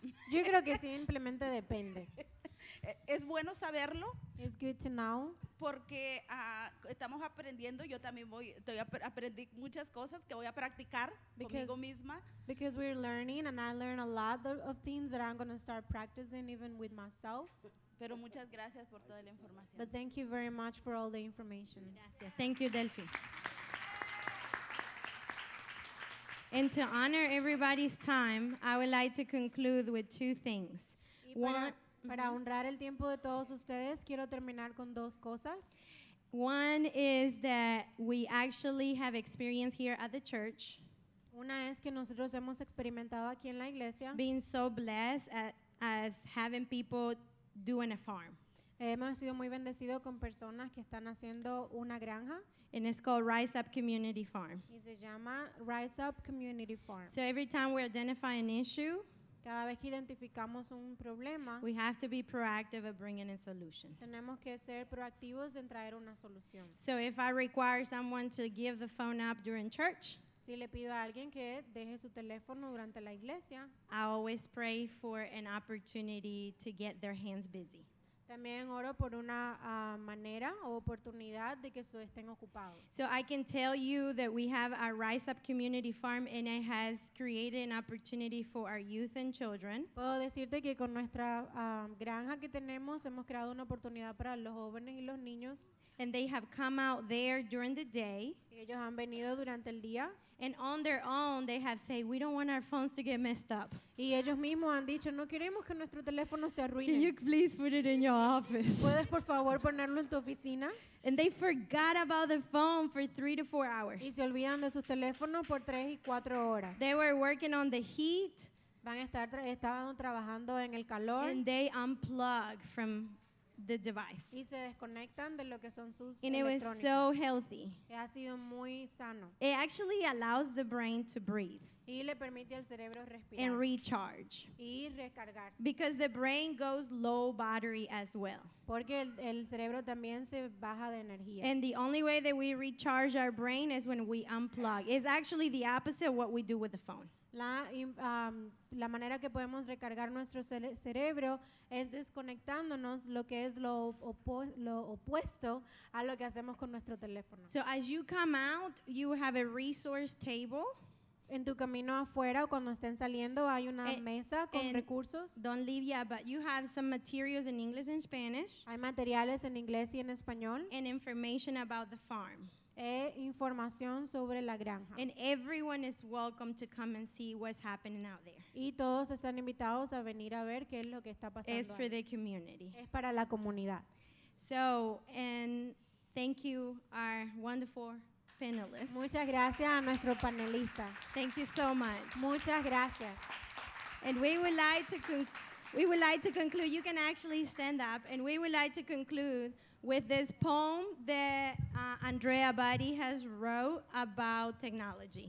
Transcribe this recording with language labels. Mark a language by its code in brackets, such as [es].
[es] Yo creo que simplemente depende. Es bueno saberlo. [en] It's good to know. [es] Porque estamos aprendiendo, yo también aprendí muchas cosas que voy a practicar conmigo misma. [en] Because we're learning, and I learn a lot of things that I'm going to start practicing even with myself. [es] Pero muchas gracias por toda la información. [en] But thank you very much for all the information. [es] Gracias. [en] Thank you, Delphi. And to honor everybody's time, I would like to conclude with 2 things. [es] Y para honrar el tiempo de todos ustedes, quiero terminar con 2 cosas. [en] One is that we actually have experience here at the church. [es] Una es que nosotros hemos experimentado aquí en la iglesia. [en] Being so blessed as having people doing a farm. [es] Hemos sido muy bendecidos con personas que están haciendo una granja. [en] And it's called Rise Up Community Farm. [es] Y se llama Rise Up Community Farm. [en] So every time we identify an issue, [es] cada vez que identificamos un problema, [en] we have to be proactive of bringing a solution. [es] Tenemos que ser proactivos en traer una solución. [en] So if I require someone to give the phone up during church, [es] si le pido a alguien que deje su teléfono durante la iglesia, [en] I always pray for an opportunity to get their hands busy. [es] También oro por una manera o oportunidad de que estén ocupados. [en] So I can tell you that we have our Rise Up Community Farm, and it has created an opportunity for our youth and children. [es] Puedo decirte que con nuestra granja que tenemos hemos creado una oportunidad para los jóvenes y los niños. [en] And they have come out there during the day. [es] Y ellos han venido durante el día. [en] And on their own, they have said, we don't want our phones to get messed up. [es] Y ellos mismos han dicho, no queremos que nuestro teléfono se arruine. [en] Can you please put it in your office? [es] ¿Puedes por favor ponerlo en tu oficina? [en] And they forgot about the phone for 3 to 4 hours. [es] Y se olvidan de sus teléfonos por 3 y 4 horas. [en] They were working on the heat. [es] Estaban trabajando en el calor. [en] And they unplug from the device. [es] Y se desconectan de lo que son sus [en] and it was [es] electrónicos. [en] so healthy. [es] Ha sido muy sano. [en] It actually allows the brain to breathe. [es] Y le permite al cerebro respirar. [en] And recharge. [es] Y recargarse. [en] Because the brain goes low battery as well. [es] Porque el cerebro también se baja de energía. [en] And the only way that we recharge our brain is when we unplug. It's actually the opposite of what we do with the phone. [es] La manera que podemos recargar nuestro cerebro es desconectándonos, lo que es lo opuesto a lo que hacemos con nuestro teléfono. [en] So as you come out, you have a resource table. [es] En tu camino afuera o cuando estén saliendo hay una mesa con recursos. [en] Don't leave yet, but you have some materials in English and Spanish. [es] Hay materiales en inglés y en español. [en] And information about the farm. [es] Información sobre la granja. [en] And everyone is welcome to come and see what's happening out there. [es] Y todos están invitados a venir a ver qué es lo que está pasando. [en] It's for the community. [es] Es para la comunidad. [en] So, and thank you, our wonderful panelists. [es] Muchas gracias a nuestro panelista. [en] Thank you so much. [es] Muchas gracias. [en] And we would like to conclude. You can actually stand up, and we would like to conclude with this poem that Andrea Bari has wrote about technology.